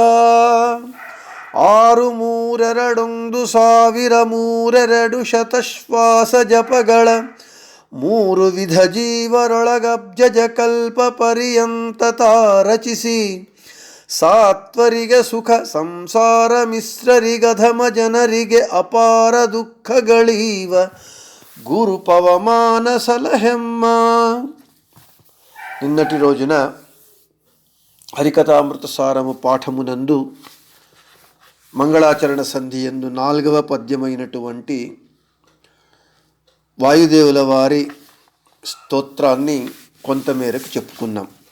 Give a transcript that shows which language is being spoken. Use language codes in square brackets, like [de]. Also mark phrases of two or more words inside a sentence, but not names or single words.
[kn] 632 ಶತಶ್ವಾಸ ಜಪಗಳ 3 ವಿಧ ಜೀವರೊಳಗಬ್ಜಜ ಕಲ್ಪ ಪರ್ಯಂತ ರಚಿಸಿ ಸಾತ್ವರಿಗೆ ಸುಖ ಸಂಸಾರ ಮಿಶ್ರರಿಗಧಮ ಜನರಿಗೆ ಅಪಾರ ದುಃಖಗಳೀವ [te] గురు పవమాన సలహెమ్మ. నిన్నటి రోజున హరికథామృత సారము పాఠమునందు మంగళాచరణ సంధి యందు 4వ పద్యమైనటువంటి వాయుదేవుల వారి స్తోత్రాన్ని కొంతమేరకు చెప్పుకున్నాం.